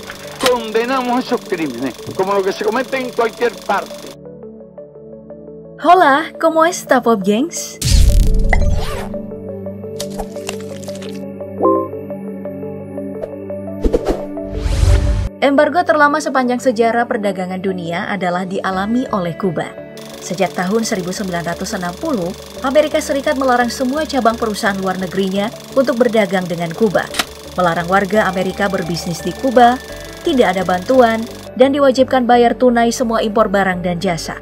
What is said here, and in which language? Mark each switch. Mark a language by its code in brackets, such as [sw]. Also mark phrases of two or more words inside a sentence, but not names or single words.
[es] Condenamos esos crímenes, como lo que se comete en cualquier parte. Hola, ¿cómo está, Pop Gengs? [id] Embargo terlama sepanjang sejarah perdagangan dunia adalah dialami oleh Kuba. Sejak tahun 1960, Amerika Serikat melarang semua cabang perusahaan luar negerinya untuk berdagang dengan Kuba. Melarang warga Amerika berbisnis di Kuba, tidak ada bantuan, dan diwajibkan bayar tunai semua impor barang dan jasa.